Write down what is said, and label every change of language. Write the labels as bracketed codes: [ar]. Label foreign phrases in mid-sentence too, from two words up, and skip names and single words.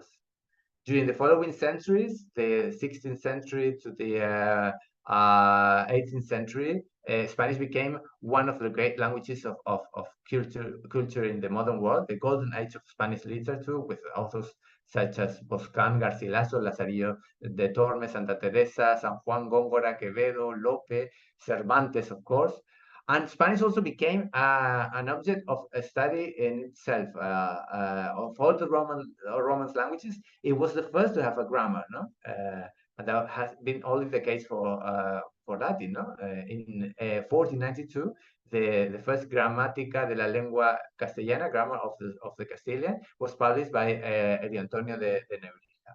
[en] During the following centuries, the 16th century to the 18th century, Spanish became one of the great languages of culture in the modern world, the golden age of Spanish literature, with authors such as Boscán, Garcilaso, Lazarillo de Tormes, Santa Teresa, San Juan, Góngora, Quevedo, Lope, Cervantes, of course. And Spanish also became an object of study in itself. Of all the Romance languages, it was the first to have a grammar, no? And that has been only the case for Latin, no? In 1492, the first Gramática de la Lengua Castellana, grammar of the Castilian, was published by Eddie Antonio de Nebrija.